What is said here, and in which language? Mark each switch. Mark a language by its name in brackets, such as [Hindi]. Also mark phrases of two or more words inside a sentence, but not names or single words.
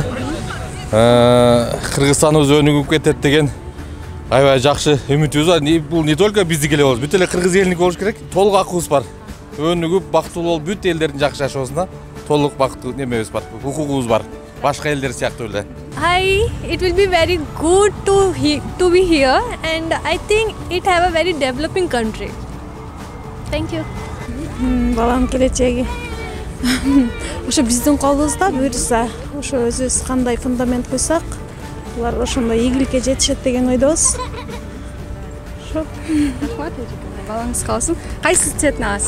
[Kyrgyz] Кыргызстаныбыз өнүгүп кетет деген аябай жакшы үмүтүбүз бар. Бул [Russian] не только [Kyrgyz] биздики эле болбойт, бүт эле кыргыз элиники болуш керек. Толук акыбыз бар. Өнүгүп, бактылуу болуп, бүт элдердин жакшы жашоосуна да толук бактылуу немебиз бар, укугубуз бар. Башка элдер сыяктуу эле. [English] Hi, it will be very good to be here, and I think it have a very developing country. Thank you. [Kyrgyz] Балам келечеги. Ошо биздин колубузда, буюрса, ошо өзүбүз кандай фундамент куйсак, булар ошондой ийгиликке жетишет деген ойдобуз. Ошо. Рахмат эжеке. Балаңыз калсын. Кайсы цветни аласыз?